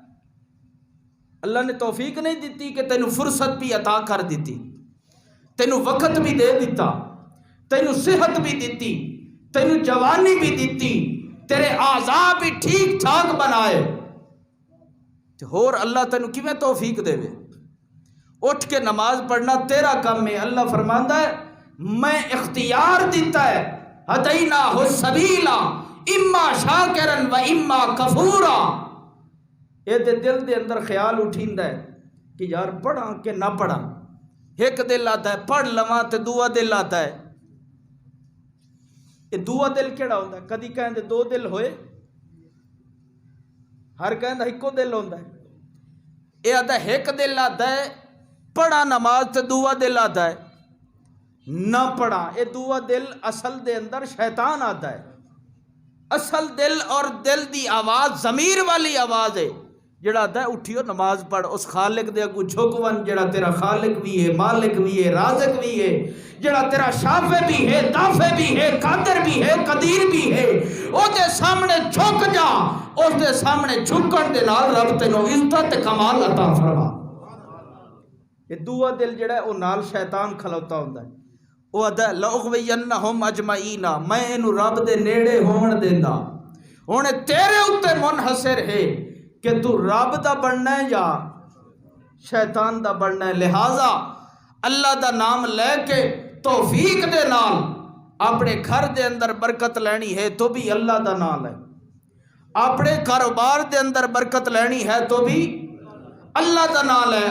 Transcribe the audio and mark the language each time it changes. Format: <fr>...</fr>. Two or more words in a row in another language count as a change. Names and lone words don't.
<pa>اللہ نے توفیق نہیں دیتی کہ تینوں فرصت بھی عطا کر دیتی، تینوں وقت بھی دے دیتا، تینوں صحت بھی دیتی، تینوں جوانی بھی دیتی، تیرے اعضاء بھی ٹھیک ٹھاک بنائے، تو ہور اللہ تینوں کیویں توفیق دے وے.</pa> <ur>اٹھ کے نماز پڑھنا تیرا کام ہے.</ur> <pa>اللہ فرماندا ہے میں اختیار دیتا ہے</pa> <ar>ہدیناہ السبیلا اما شاکرا و اما کفورا.</ar> <pa>یہ دل دے اندر خیال اٹھیندا ہے کہ یار پڑھاں کہ نہ پڑھاں. ایک دل آتا ہے پڑھ لواں تے دوسرا دل آتا ہے. یہ دوسرا دل کیڑا ہوندا ہے؟ کدی کہندے دو دل ہوئے، ہر کہندا ایکو دل ہوندا ہے. یہ آتا ہے ایک دل آتا ہے پڑھا نماز تے دوسرا دل آتا ہے نہ پڑھا. یہ دوسرا دل اصل دے اندر شیطان آتا ہے. اصل دل اور دل دی آواز ضمیر والی آواز ہے جڑا آتا ہے اٹھیو نماز پڑھ، اس خالق دے اگوں جھک ون جڑا تیرا خالق بھی ہے، مالک بھی ہے، رازق بھی ہے، جڑا تیرا شافع بھی ہے، دافع بھی ہے، قادر بھی ہے، قدیر بھی ہے. او دے سامنے جھک جا، اس دے سامنے جھکن دے نال رب تینوں عزت تے کمال عطا فرما. یہ دوسرا دل جڑا ہے وہ نال شیطان کھلوتا ہوندا ہے. وہ آدھا</pa> <ar>لأغوینہم اجمعین،</ar> <pa>میں انہوں رب دے نیڑے ہون دیندا. ہن تیرے اوتے منحصر ہے کہ تو رب دا بننا ہے یا شیطان دا بننا ہے. لہذا اللہ دا نام لے کے توفیق دے نال اپنے گھر دے اندر برکت لینی ہے تو بھی اللہ دا نام ہے، اپنے کاروبار دے اندر برکت لینی ہے تو بھی اللہ دا نام ہے.</pa>